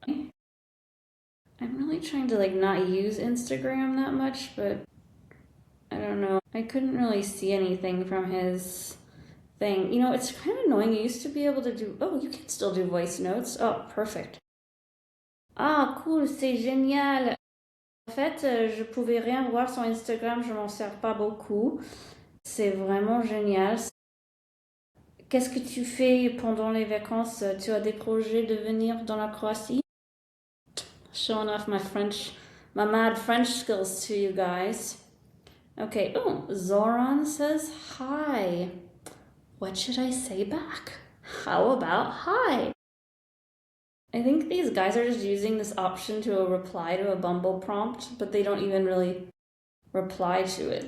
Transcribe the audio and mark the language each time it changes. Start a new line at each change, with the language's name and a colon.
English: I'm really trying to not use Instagram that much, but I don't know. I couldn't really see anything from his thing. You know, it's kind of annoying. You used to be able to do... Oh, you can still do voice notes. Oh, perfect. Ah, cool,
French: c'est génial. En fait, je pouvais rien voir sur Instagram, je m'en sers pas beaucoup. C'est vraiment génial. Qu'est-ce que tu fais pendant les vacances? Tu as des projets de venir dans la Croatie?
English: Showing off my mad French skills to you guys. Okay, oh, Zoran says hi. What should I say back? How about hi? I think these guys are just using this option to reply to a Bumble prompt, but they don't even really reply to it.